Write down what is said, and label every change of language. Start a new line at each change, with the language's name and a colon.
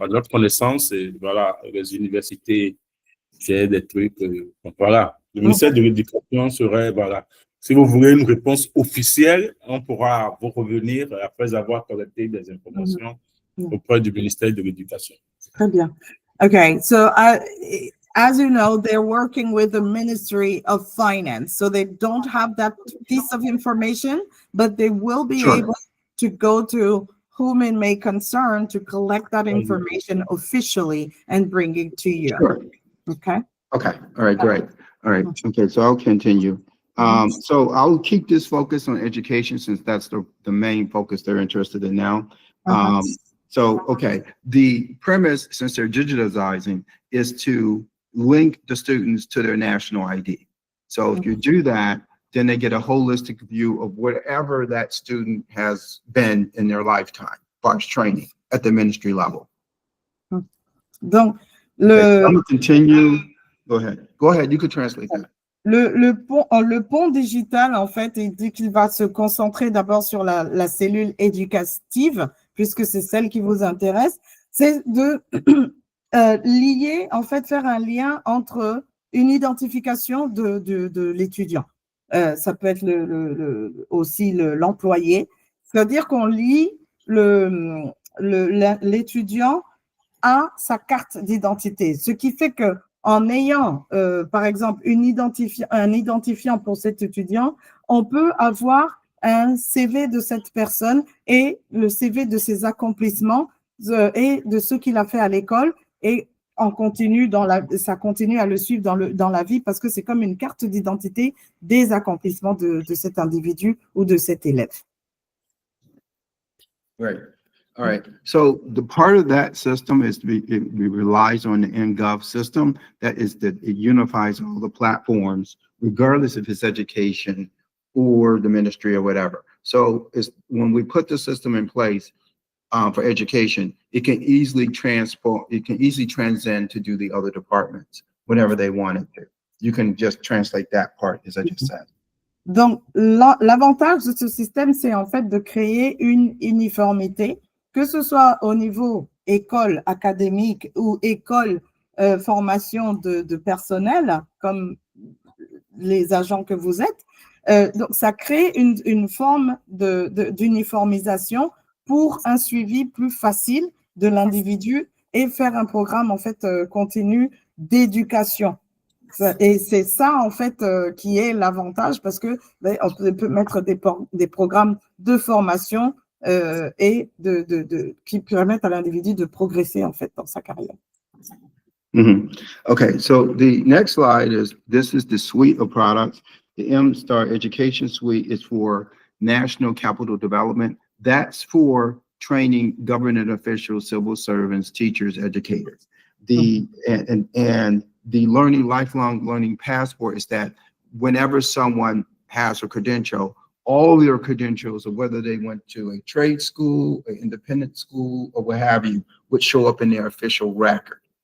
French: À notre connaissance, voilà, les universités, c'est des trucs, voilà. Le ministère de l'Éducation serait, voilà. Si vous voulez une réponse officielle, on pourra vous revenir après avoir collecté des informations auprès du ministère de l'Éducation. Très bien.
English: Okay, so as you know, they're working with the Ministry of Finance, so they don't have that piece of information, but they will be able to go to whom it may concern to collect that information officially and bring it to you. Sure. Okay. Okay. All right. Great. All right. Okay. So I'll continue. So I'll keep this focus on education since that's the main focus they're interested in now. So, okay, the premise, since they're digitizing, is to link the students to their national ID. So if you do that, then they get a holistic view of whatever that student has been in their lifetime, as far as training at the ministry level.
French: Donc,
English: I'm gonna continue. Go ahead. Go ahead. You could translate that.
French: Le pont digital, en fait, il dit qu'il va se concentrer d'abord sur la cellule éducative, puisque c'est celle qui vous intéresse, c'est de lier, en fait, faire un lien entre une identification de l'étudiant. Ça peut être aussi l'employé. C'est-à-dire qu'on lie l'étudiant à sa carte d'identité, ce qui fait que en ayant, par exemple, un identifiant pour cet étudiant, on peut avoir un CV de cette personne et le CV de ses accomplissements et de ce qu'il a fait à l'école, et ça continue à le suivre dans la vie, parce que c'est comme une carte d'identité des accomplissements de cet individu ou de cet élève.
English: Right. All right. So the part of that system is it relies on the NGov system. That is that it unifies all the platforms, regardless if it's education or the ministry or whatever. So when we put the system in place for education, it can easily transcend to do the other departments whenever they want it to. You can just translate that part, as I just said.
French: Donc, l'avantage de ce système, c'est en fait de créer une uniformité, que ce soit au niveau école académique ou école formation de personnel, comme les agents que vous êtes. Donc, ça crée une forme d'uniformisation pour un suivi plus facile de l'individu et faire un programme, en fait, continu d'éducation. Et c'est ça, en fait, qui est l'avantage, parce que on peut mettre des programmes de formation et qui permettent à l'individu de progresser, en fait, dans sa carrière.
English: Okay, so the next slide this is the suite of products. The MSTAR Education Suite is for national capital development. That's for training government officials, civil servants, teachers, educators. And the lifelong learning passport is that whenever someone has a credential, all their credentials, or whether they went to a trade school, an independent school, or what have you, would show up in their official record.